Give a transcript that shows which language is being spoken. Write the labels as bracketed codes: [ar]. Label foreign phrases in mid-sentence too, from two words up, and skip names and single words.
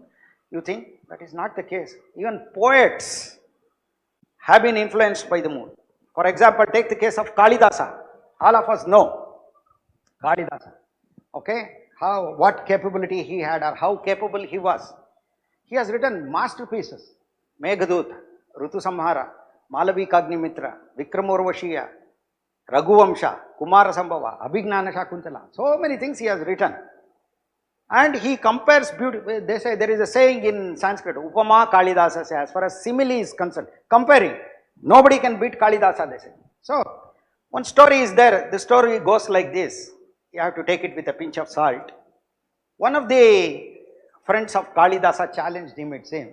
[en] You think that is not the case. Even poets have been influenced by the moon. For example, take the case of Kalidasa. All of us know Kalidasa, okay, what capability he had or how capable he was. He has written masterpieces, Meghadoot, Rutu Samhara, Malavikagni-mitra, Vikramorvashiya, Raghuvamsha, Kumara Sambhava, Abhignana Shakuntala, so many things he has written. And he compares beauty. They say, there is a saying in Sanskrit, [sa] Upama Kalidasa, [en] say, as far as simile is concerned, comparing, nobody can beat Kalidasa, they say. So, one story is there, the story goes like this. You have to take it with a pinch of salt. One of the friends of Kalidasa challenged him, it seems.